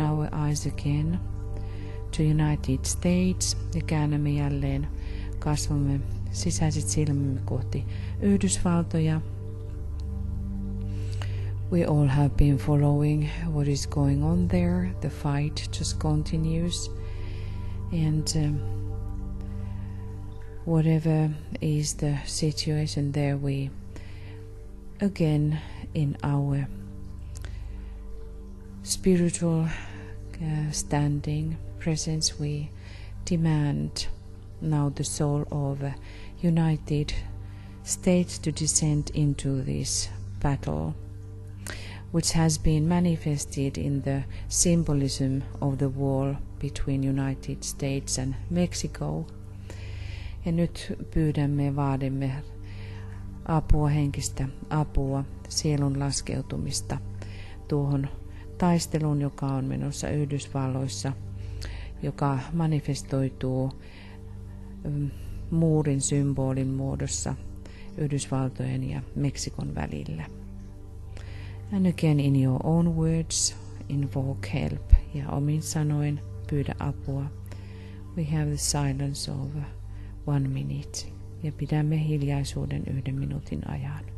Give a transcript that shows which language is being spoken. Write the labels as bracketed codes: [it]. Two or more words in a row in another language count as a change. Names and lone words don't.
[en] our eyes again to United States [fi] ja käännämme jälleen kasvamme sisäiset silmämme kohti Yhdysvaltoja. [en] We all have been following what is going on there. The fight just continues, and whatever is the situation there, we again in our spiritual standing presence, we demand now the soul of United States to descend into this battle, which has been manifested in the symbolism of the wall between United States and Mexico. [fi] Ja nyt pyydämme ja vaadimme apua, henkistä apua, sielun laskeutumista tuohon taisteluun, joka on menossa Yhdysvalloissa, joka manifestoituu muurin symbolin muodossa Yhdysvaltojen ja Meksikon välillä. [en] And again in your own words, invoke help. [fi] Ja omin sanoin pyydä apua. [en] We have the silence of 1 minute. [fi] Ja pidämme hiljaisuuden 1 minuutin ajan.